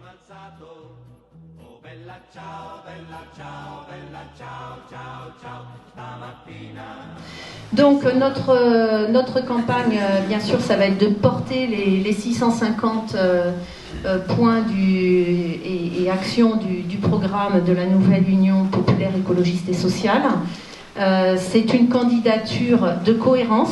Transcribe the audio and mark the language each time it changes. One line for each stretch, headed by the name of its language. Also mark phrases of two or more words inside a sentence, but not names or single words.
Italian: alzato. Oh bella ciao, bella ciao, bella ciao, ciao, ciao, stamattina.
French: Donc notre campagne, bien sûr, ça va être de porter les 650 points et actions du programme de la nouvelle Union populaire écologiste et sociale. C'est une candidature de cohérence.